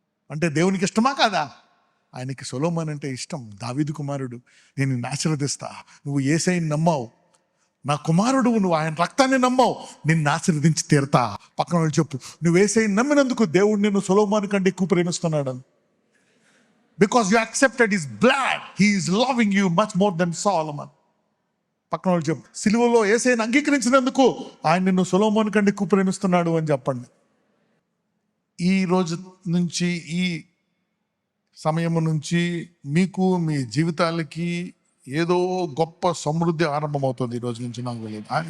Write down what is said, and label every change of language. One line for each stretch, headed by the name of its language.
Telugu: అంటే దేవునికి ఇష్టమా కాదా? ఆయనకి సొలొమోను అంటే ఇష్టం. దావీదు కుమారుడు, నేను నిన్ను ఆశీర్వదిస్తా, నువ్వు యేసయ్యని నమ్మావు, నా కుమారుడు, నువ్వు ఆయన రక్తాన్ని నమ్మావు, నిన్ను ఆశీర్వదించి తీరుతా. పక్కన వాళ్ళు చెప్పు, నువ్వు యేసయ్యని నమ్మినందుకు దేవుడు నిన్ను సొలొమోను కంటే ఎక్కువ ప్రేమిస్తున్నాడు.
English: Because you accepted his blood, he is loving you much more than Solomon.
Telugu: పక్కన వాళ్ళు చెప్పు, సిలువలో యేసయ్యని అంగీకరించినందుకు ఆయన నిన్ను సొలొమోను కంటే ఎక్కువ ప్రేమిస్తున్నాడు అని చెప్పండి. ఈ రోజు నుంచి, ఈ సమయం నుంచి మీకు మీ జీవితాలకి ఏదో గొప్ప సమృద్ధి ఆరంభమవుతుంది. ఈ రోజు నుంచి నాకు తెలియదు.